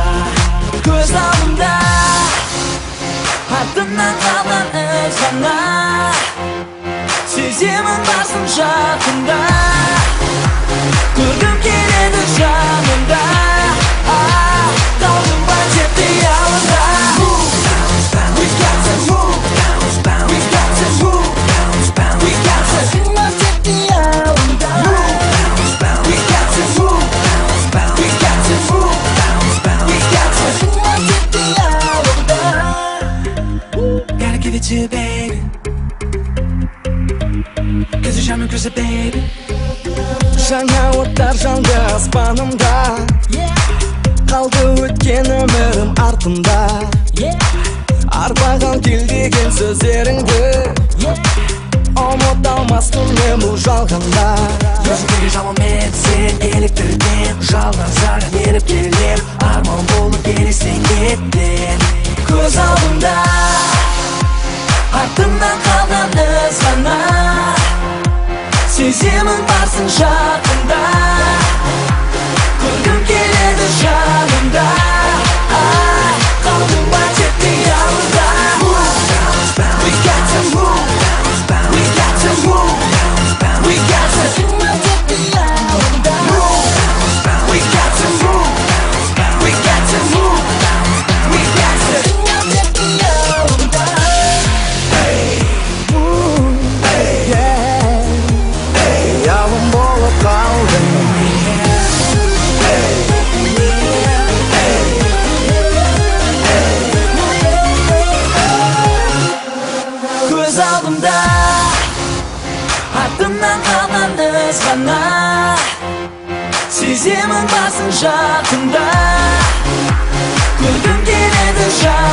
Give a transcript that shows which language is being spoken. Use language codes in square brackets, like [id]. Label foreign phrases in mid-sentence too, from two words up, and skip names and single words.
[kk] Көз алдымда артымнан қалған із ғана, сеземін барсың жақында, көргім келеді жанымда. Қалдым ба тек қиялымда. [en] We got to move, we got to move, we got to move, [kk] тек қиялымда. [en] We got to move, we got to move, we got to move, [kk] тек қиялымда. [en] Gotta give it to you, baby, 'cause you're shining closer, baby. [kk] Жаңа оттар жанды аспанымда, қалды өткен өмірім артымда. Арбаған кел деген сөздеріңді, ұмыта алмаспын мен бұл жалғанда. Көзіңдегі жалынмен сен еліктірген, жалған саған еріп келем, арман болып елестен кеттің. Көз алдымда артымнан қалған із ғана, сеземін барсың жақында, көргім келеді жанымда. Қалдым ба тек қиялымда. [en] We got to move, we got to move, we got to move, [kk] тек қиялымда. [en] We got to move, we got to move, we got to move, [kk] тек қиялымда. Қиялым болып қалдың. Көз алдымда артымнан қалған із ғана, сеземін барсың жақында, көргім келеді